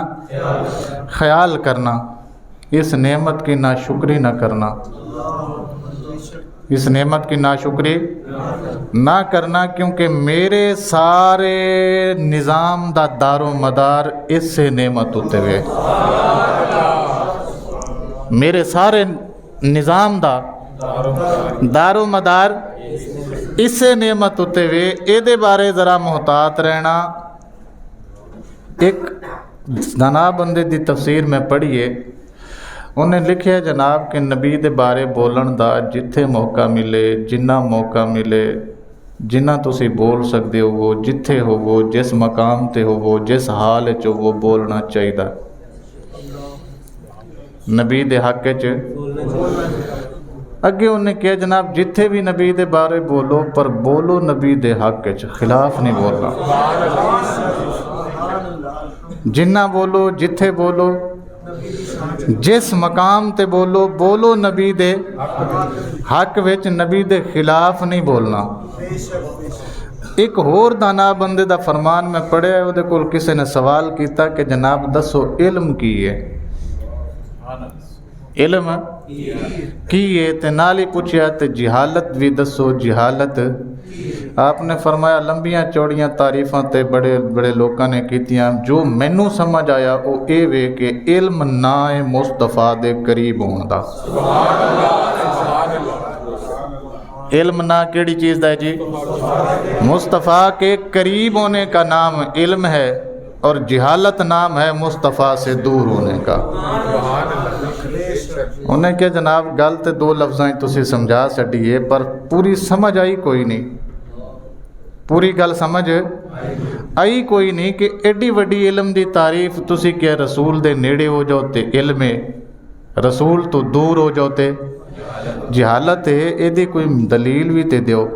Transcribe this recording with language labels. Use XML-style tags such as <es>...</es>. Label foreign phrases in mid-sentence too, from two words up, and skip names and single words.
<ur>خیال کرنا، اس نعمت کی ناشکری نہ کرنا، اس نعمت کی ناشکری نہ کرنا، کیونکہ میرے سارے نظام دا دار و مدار اس سے نعمت ہوتے ہوئے، میرے سارے نظام دا دار و مدار اس سے نعمت ہوتے ہوئے،</ur> <pa>اے دے بارے ذرا محتاط رہنا۔ ایک جناب بندے دی تفسیر میں پڑھیے، انہیں لکھیا جناب کہ نبی دے بارے بولن دا جتھے موقع ملے، جنہ موقع ملے، جنہ تسی بول سکتے ہو وہ، جتھے ہو وہ، جس مقام تے ہو وہ، جس حال چ وہ بولنا چاہیے، نبی دے حق چ۔ اگے انہیں کہا جناب جتھے بھی نبی دے بارے بولو، پر بولو نبی دے حق چ، خلاف نہیں بولنا، جنہ بولو، جتھے بولو، جس مقام تے بولو، بولو نبی دے حق وچ، نبی دے خلاف نہیں بولنا۔ ایک ਹੋਰ ਦਾਨਾ ਬੰਦੇ ਦਾ ਫਰਮਾਨ ਮੈਂ ਪੜ੍ਹਿਆ, ਉਹਦੇ ਕੋਲ ਕਿਸੇ ਨੇ ਸਵਾਲ ਕੀਤਾ ਕਿ ਜਨਾਬ ਦੱਸੋ ਇਲਮ ਕੀ ਹੈ, ਇਲਮ ਕੀ ਹੈ, ਤੇ ਨਾਲ ਹੀ ਪੁੱਛਿਆ ਤੇ ਜਹਾਲਤ ਵੀ ਦੱਸੋ, ਜਹਾਲਤ। آپ نے فرمایا لمبیاں چوڑیاں تعریفاں تے بڑے بڑے لوکاں نے کیتیاں، جو مینوں سمجھ آیا وہ اے وے کہ علم نائے مصطفیٰ دے قریب ہون دا۔ علم نا کیڑی چیز دا ہے جی؟</pa> <ur>مصطفیٰ کے قریب ہونے کا نام علم ہے، اور جہالت نام ہے مصطفیٰ سے دور ہونے کا۔</ur> <pa>انہیں کہ جناب گل تے دو لفظاں تسی سمجھا سٹیے، پر پوری سمجھ آئی کوئی نہیں، پوری گل سمجھ آئی کوئی نہیں کہ ایڈی وڈی علم دی تعریف تسی کہ رسول دے نیڑے ہو جاؤ تے علم رسول تو دور ہو جاؤ تے جہالت ہے، ایدی کوئی دلیل بھی تے دیو۔</pa>